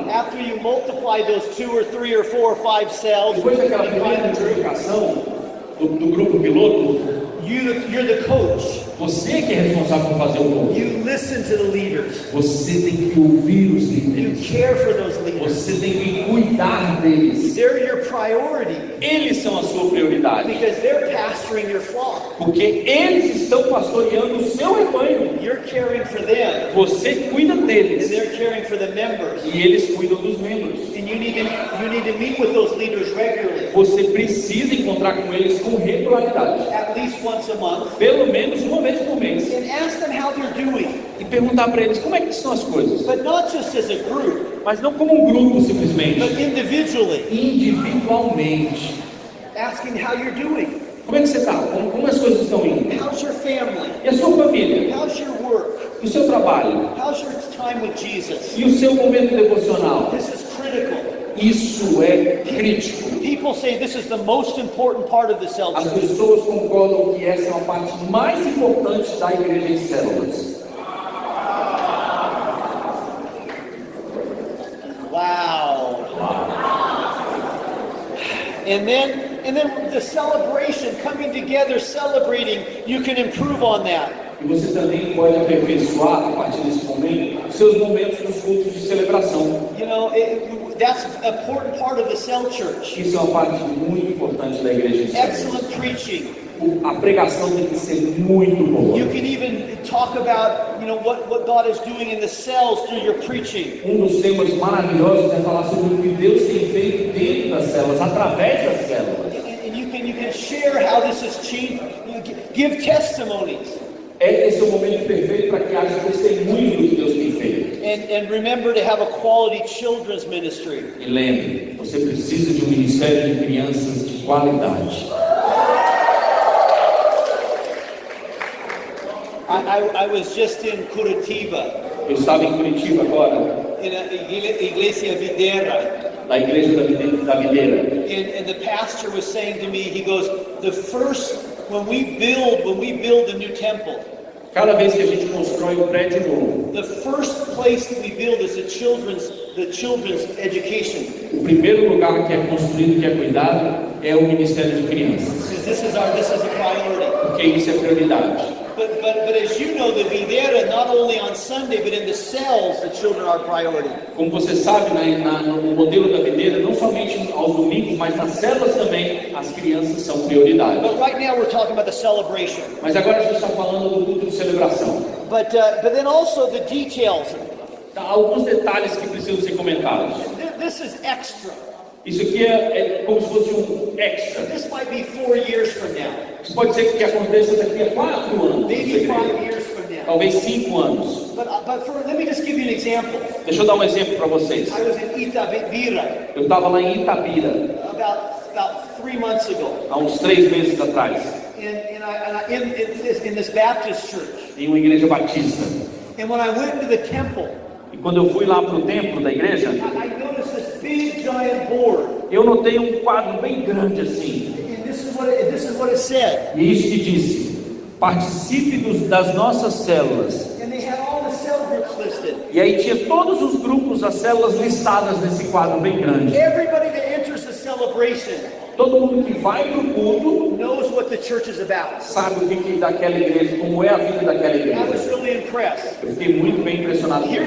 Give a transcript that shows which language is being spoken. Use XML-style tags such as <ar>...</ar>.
<en>after you multiply those 2 or 3 or 4 or 5 cells,</en> <pt>depois daquela primeira multiplicação, do grupo piloto,</pt> <en>you're the coach.</en> <pt>você que é responsável por fazer o voo.</pt> <en>You listen to the leaders.</en> <pt>Você tem que ouvir os</pt> <en>You</en> <pt>líderes.</pt> <en>care for those leaders.</en> <pt>Você tem que cuidar deles.</pt> <en>They're your priority</en> <pt>Eles são a sua prioridade.</pt> <en>because they're pastoring your flock.</en> <pt>Porque eles estão pastoreando o seu rebanho.</pt> <en>You're caring for them,</en> <pt>Você cuida</pt> <en>and</en> <pt>deles.</pt> <en>they're caring for the members.</en> <pt>E eles cuidam dos membros.</pt> <en>And you need to meet with those leaders regularly,</en> <pt>Você precisa encontrar com eles com regularidade.</pt> <en>at least once a month,</en> <pt>Pelo menos uma vez por mês.</pt> <en>and ask them how they're doing.</en> <pt>E perguntar para eles como é que estão as coisas.</pt> <en>But not just as a group,</en> <pt>Mas não como um grupo simplesmente.</pt> <en>but individually.</en> <pt>Individualmente.</pt> <en>Asking how you're doing.</en> <pt>Como é que você está? Como as coisas estão indo?</pt> <en>How's your family?</en> <pt>E a sua família?</pt> <en>How's your work?</en> <pt>E o seu trabalho?</pt> <en>How's your time with Jesus?</en> <pt>E o seu momento devocional?</pt> <en>This is critical.</en> <pt>Isso é crítico.</pt> <en>People say this is the most important part of the cell</en> <pt>As</pt> <en>church.</en> <pt>pessoas concordam que essa é uma parte mais importante da igreja em células.</pt> <en>Wow. And then the celebration, coming together, celebrating, you can improve on that.</en> <pt>E você também pode aperfeiçoar, a partir desse momento, seus momentos dos cultos de celebração.</pt> <en>You know, that's an important part of the cell church.</en> <pt>Isso é uma parte muito importante da igreja em células.</pt> <en>Excellent preaching.</en> <pt>A pregação tem que ser muito boa.</pt> <en>You can even talk about, what God is doing in the cells through your preaching.</en> <pt>Dos temas maravilhosos é falar sobre o que Deus tem feito dentro das células, através das células.</pt> <en>And you can share how this has changed. Give testimonies.</en> <pt>Esse é o momento perfeito para que haja testemunho do que Deus tem feito.</pt> <en>And remember to have a quality children's ministry.</en> <pt>E lembre, você precisa de um ministério de crianças de qualidade.</pt> <en>I was just in Curitiba,</en> <pt>Eu estava em Curitiba agora,</pt> <en>in a Iglesia Videira,</en> <pt>na igreja da Videira.</pt> <en>and the pastor was saying to me, he goes, when we build the new temple,</en> <pt>Cada vez que a gente constrói um prédio novo,</pt> <en>the first place that we build is the children's education.</en> <pt>o primeiro lugar que é construído, que é cuidado, é o Ministério de Crianças.</pt> <en>Because this is a priority.</en> <pt>Porque isso é prioridade.</pt> <en>But as you know, the Videira, not only on Sunday, but in the cells, the children are priority.</en> <pt>Como você sabe, no modelo da videira, não somente aos domingos, mas nas células também, as crianças são prioridade.</pt> <en>But right now we're talking about the celebration.</en> <pt>Mas agora a gente está falando do culto de celebração.</pt> <en>But then also the details.</en> <pt>Há alguns detalhes que precisam ser comentados.</pt> <en>This is extra.</en> <pt>Isso aqui é como se fosse um extra.</pt> <en>This might be 4 years from now.</en> <pt>Isso pode ser que aconteça daqui a 4 anos.</pt> <en>Maybe 5 years from now.</en> <pt>Talvez 5 anos.</pt> <en>But let me just give you an example.</en> <pt>Deixa eu dar um exemplo para vocês.</pt> <en>I was in Itabira</en> <pt>Eu estava lá em Itabira,</pt> <en>about 3 months ago.</en> <pt>há uns 3 meses atrás,</pt> <en>In this Baptist church.</en> <pt>em uma igreja batista.</pt> <en>And when I went to the temple,</en> <pt>E quando eu fui lá para o templo da igreja,</pt> <en>I noticed this big giant board.</en> <pt>eu notei um quadro bem grande assim.</pt> <en>And this is what it said.</en> <pt>E isso que disse: participe das nossas células.</pt> <en>And they had all the cell groups listed.</en> <pt>E aí tinha todos os grupos, as células listadas nesse quadro bem grande.</pt> <en>Everybody that enters the celebration</en> <pt>Todo mundo que vai para o culto</pt> <en>knows what the church is about.</en> <pt>sabe o que daquela igreja, como é a vida daquela</pt> <en>I was</en> <pt>igreja.</pt> <en>really impressed.</en> <pt>Eu fiquei muito bem impressionado com</pt>